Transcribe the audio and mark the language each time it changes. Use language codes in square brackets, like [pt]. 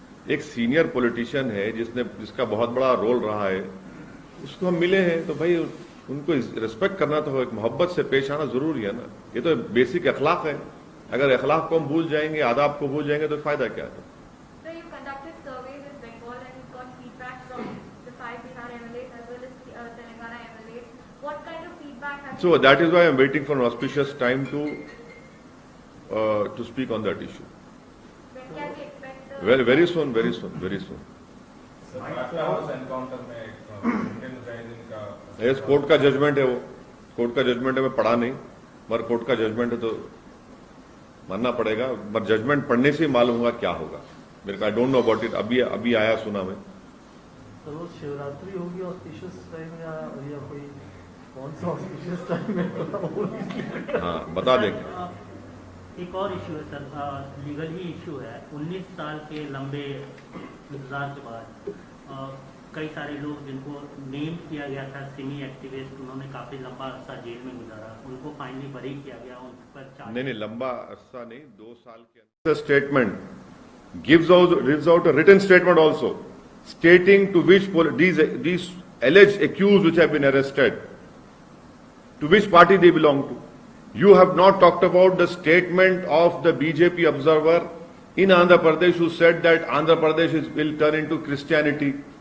[hi] एक senior politician है जिसका बहुत बड़ा रोल रहा है, उसको हम मिले हैं तो भाई उनको रिस्पेक्ट करना तो एक मोहब्बत से पेश आना जरूरी है ना। ये तो बेसिक अखलाक है। अगर अखलाक को हम भूल जाएंगे, आदाब को भूल जाएंगे तो फायदा क्या है? [en] So you conducted surveys in Bengal and you got feedback from the 5 Bihar MLAs as well as Telangana MLAs. What kind of feedback have So you that is why I am waiting for an auspicious time to speak on that issue. When can we expect the... Well, very soon, very soon, very soon. [hi] Sir फाफ्ता house encounter में Indian Mujahideen का yes, court का judgement है, वो court का judgement है, मैं पढ़ा नहीं, मगर कोर्ट का जजमेंट है तो मानना पड़ेगा। पर जजमेंट पढ़ने से ही मालूम होगा क्या होगा। मेरे को [en] I don't know about it, [hi] अभी आया सुना मैं। तो वो शिवरात्रि होगी ऑस्पिशियस टाइम या कोई कौन सा ऑस्पिशियस टाइम है? हाँ, बता देंगे। एक और इशू है सर, लीगल ही इशू है। 19 साल के लंबे इंतजार के बाद कई सारे लोग जिनको नेम किया गया था सिमी एक्टिविस्ट, उन्होंने काफी लंबा अरसा जेल में गुजारा, उनको फाइनली बरी किया गया, उन पर नहीं, लंबा अरसा नहीं, 2 साल के अंदर। [en] Statement gives out a written statement also stating to which these alleged accused which have been arrested, to which party they belong to. You have not talked about the statement of the BJP observer in Andhra Pradesh who said that Andhra Pradesh will turn into Christianity.